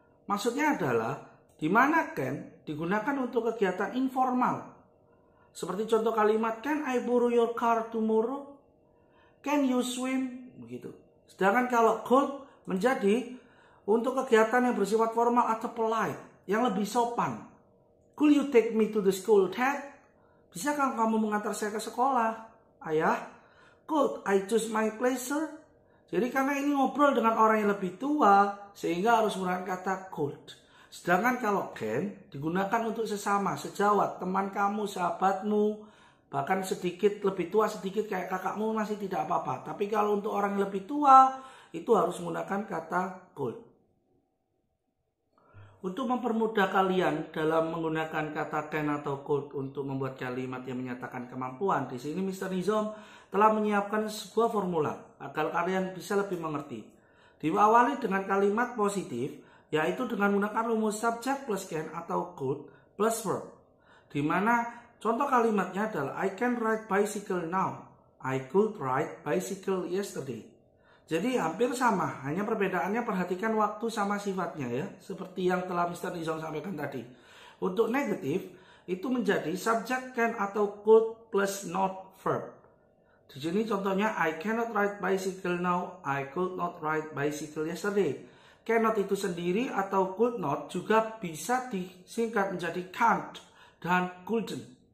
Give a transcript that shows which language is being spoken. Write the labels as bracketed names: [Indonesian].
[Indonesian] Maksudnya adalah, di mana can digunakan untuk kegiatan informal. Seperti contoh kalimat, [English] can I borrow your car tomorrow? Can you swim? [Indonesian] Begitu. Sedangkan kalau could menjadi untuk kegiatan yang bersifat formal atau polite, yang lebih sopan. [English] Could you take me to the school, Dad? [Indonesian] Bisakah kamu mengantar saya ke sekolah, Ayah? [English] Could I choose my pleasure? [Indonesian] Jadi karena ini ngobrol dengan orang yang lebih tua, sehingga harus menggunakan kata could. Sedangkan kalau can digunakan untuk sesama, sejawat, teman kamu, sahabatmu, bahkan sedikit lebih tua sedikit kayak kakakmu masih tidak apa-apa. Tapi kalau untuk orang yang lebih tua itu harus menggunakan kata could. Untuk mempermudah kalian dalam menggunakan kata can atau could untuk membuat kalimat yang menyatakan kemampuan, di sini Mr. Nizam telah menyiapkan sebuah formula agar kalian bisa lebih mengerti. Diawali dengan kalimat positif, yaitu dengan menggunakan rumus subject plus can atau could plus verb. Di mana contoh kalimatnya adalah [English] I can ride bicycle now. I could ride bicycle yesterday. [Indonesian] Jadi hampir sama, hanya perbedaannya perhatikan waktu sama sifatnya ya. Seperti yang telah Mr. Nizam sampaikan tadi. Untuk negatif, itu menjadi subject can atau could plus not verb. Di sini contohnya [English] I cannot ride bicycle now. I could not ride bicycle yesterday. [Indonesian] Cannot itu sendiri atau could not juga bisa disingkat menjadi can't dan couldn't.